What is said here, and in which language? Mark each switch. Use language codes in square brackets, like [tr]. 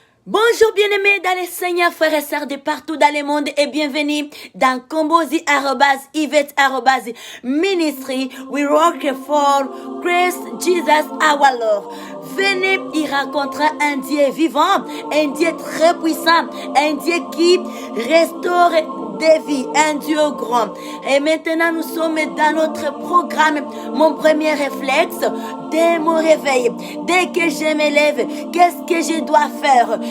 [fr] Bonjour bien-aimés dans les Seigneurs, frères et sœurs de partout dans le monde et bienvenue dans Combozi-Yvette-Ministry. [en] We work for Christ Jesus our Lord. [fr] Venez y rencontrer un Dieu vivant, un Dieu très puissant, un Dieu qui restaure des vies, un Dieu grand. Et maintenant, nous sommes dans notre programme. Mon premier réflexe, dès mon réveil, dès que je me lève, qu'est-ce que je dois faire?